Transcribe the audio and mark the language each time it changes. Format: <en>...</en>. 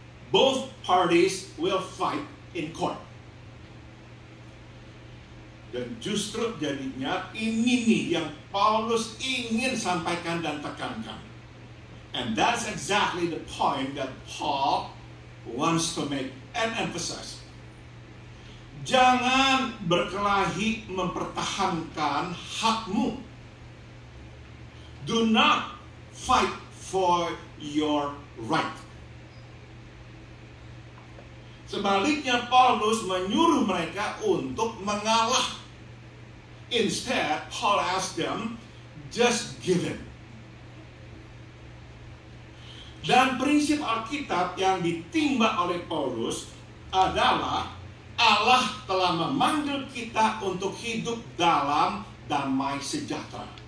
<en>Both parties will fight in court.</en> <id>Dan justru jadinya ini nih yang Paulus ingin sampaikan dan tekankan.</id> <en>And that's exactly the point that Paul wants to make and emphasize.</en> <id>Jangan berkelahi mempertahankan hakmu.</id> <en>Do not fight for your right.</en> <id>Sebaliknya, Paulus menyuruh mereka untuk mengalah.</id> <en>Instead, Paul asked them, just give it.</en> <id>Dan prinsip Alkitab yang ditimba oleh Paulus adalah Allah telah memanggil kita untuk hidup dalam damai sejahtera.</id>